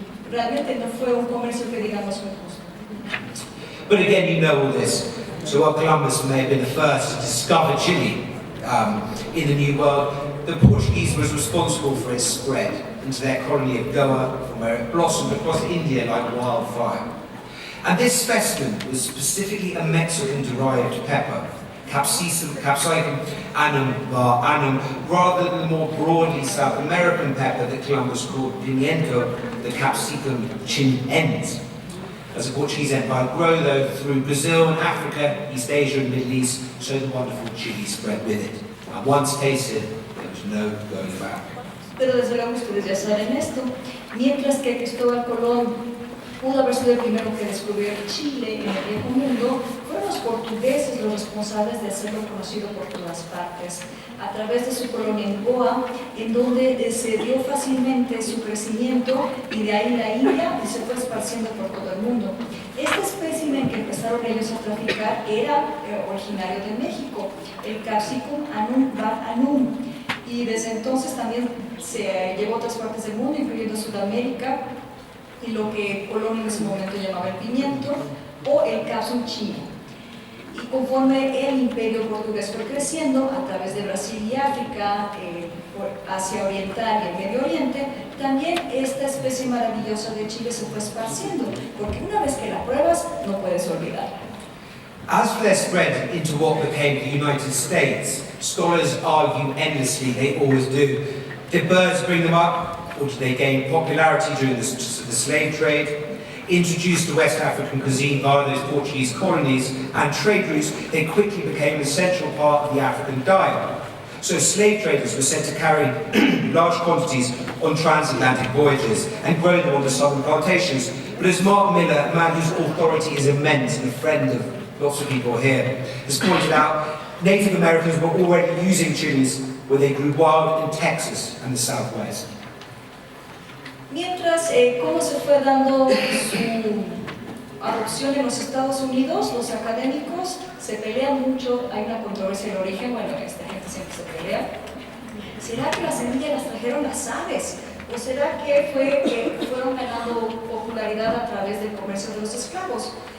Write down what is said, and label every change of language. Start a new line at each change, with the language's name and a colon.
Spanish: Realmente no fue un comercio que digamos muy justo.
English: But again, you know all this. So while Columbus may have been the first to discover Chile in the New World, the Portuguese was responsible for its spread into their colony of Goa, from where it blossomed across India like wildfire. And this specimen was specifically a Mexican-derived pepper, capsicum annum, rather than the more broadly South American pepper that Columbus called pimiento, the capsicum chinense. As the Portuguese Empire grew, though, through Brazil and Africa, East Asia and Middle East, so the wonderful chili spread with it. And once tasted, there was no going back.
Spanish: Pero desde luego ustedes ya saben esto. Mientras que Cristóbal Colón pudo haber sido el primero que descubrió Chile en el Viejo Mundo, fueron los portugueses los responsables de hacerlo conocido por todas partes, a través de su colonia en Goa, en donde se dio fácilmente su crecimiento, y de ahí la India, y se fue esparciendo por todo el mundo. Este espécimen que empezaron ellos a traficar era originario de México, el Capsicum annum var annum, y desde entonces también se llevó a otras partes del mundo, incluyendo Sudamérica, y lo que Colón en ese momento llamaba el pimiento o el capsum chino. Y conforme el imperio portugués fue creciendo a través de Brasil y África, Asia Oriental y el Medio Oriente, también esta especie maravillosa de Chile se fue esparciendo, porque una vez que la pruebas no puedes olvidarla.
English: As for their spread into what became the United States, scholars argue endlessly, they always do. Did birds bring them up? Or did they gain popularity during the slave trade? Introduced to West African cuisine via those Portuguese colonies and trade routes, they quickly became an essential part of the African diet. So slave traders were said to carry large quantities on transatlantic voyages and grow them on the southern plantations. But as Mark Miller, a man whose authority is immense and a friend of lots of people here, has pointed out, Native Americans were already using chilies where they grew wild in Texas and the Southwest.
Spanish: Mientras, cómo se fue dando su adopción en los Estados Unidos, los académicos se pelean mucho, hay una controversia en el origen, bueno, esta gente siempre se pelea. ¿Será que las semillas las trajeron las aves? ¿O será que fueron ganando popularidad a través del comercio de los esclavos?